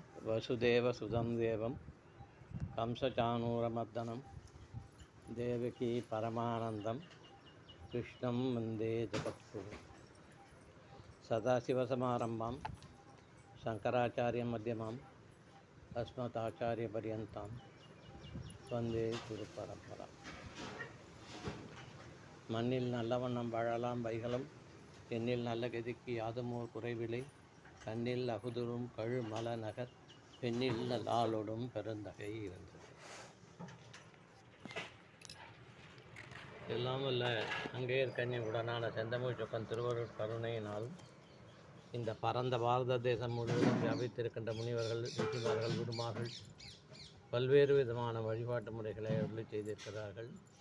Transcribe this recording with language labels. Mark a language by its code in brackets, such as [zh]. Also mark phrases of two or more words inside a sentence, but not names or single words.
[sa] वसुदेवसुतं देवं कंसचाणूरमर्दनं देवकी परमानन्दं कृष्णं वन्दे जगद्गुरुं सदाशिवसमारम्भां शङ्कराचार्यमध्यमाम् अस्मदाचार्यपर्यन्तां वन्दे गुरुपरम्परा. [ta] மண்ணில் நல்லவண்ணம் வாழலாம் வைகளும் எண்ணில் நல்ல கதிக்கு யாதுமோர் குறைவில்லை கண்ணில் அகுதுரும் கழு மல நகர் பெண்ணில் நல்லாளோடும் பெருந்தகை இருந்தது. எல்லாம் வல்ல அங்கேயர் கண்ணி உடனான செந்தமிழ் சொக்கன் திருவருட் கருணையினாலும் இந்த பரந்த பாரத தேசம் முழுவதும் வியாபித்திருக்கின்ற முனிவர்கள், ரிஷிமார்கள், குருமார்கள் பல்வேறு விதமான வழிபாட்டு முறைகளை அருளி செய்திருக்கிறார்கள்.